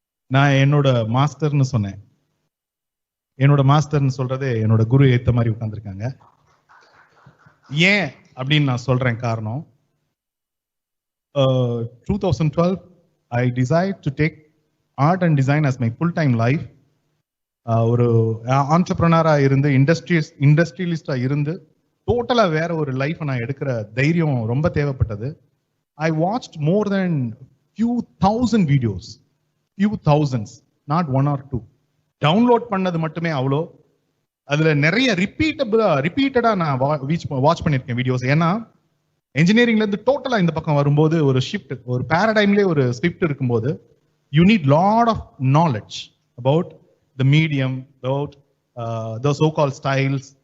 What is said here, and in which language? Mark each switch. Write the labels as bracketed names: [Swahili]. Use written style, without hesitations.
[Tamil] நான் என்னோட மாஸ்டர்னு சொன்னேன். என்னோட மாஸ்டர்னு சொல்றது என்னோட குரு ஏத்த மாதிரி உட்கார்ந்துருக்காங்க. ஏன் அப்படின்னு நான் சொல்றேன் காரணம். [English] 2012 I decided to take art and design as my full-time life. [Tamil] ஒரு ஆண்டர்பிரனரா இருந்து இண்டஸ்ட்ரியலிஸ்டா இருந்து டோட்டலா வேற ஒரு லைஃப் நான் எடுக்கிற தைரியம் ரொம்ப தேவைப்பட்டது. [English] I watched more than few thousand videos, few thousands, not 1 or 2. [Tamil] Download பண்ணது மட்டுமே அவ்வளோ. அதுல நிறைய ரிப்பீட்டடா நான் வாட்ச் பண்ணிருக்கேன் வீடியோஸ். ஏன்னா இன்ஜினியரிங்ல இருந்து டோட்டலா இந்த பக்கம் வரும்போது ஒரு ஷிஃப்ட், ஒரு பேரடைம்லேயே ஒரு ஸ்விஃப்ட் இருக்கும்போது [English] You need lot of knowledge about the medium, about the so called styles.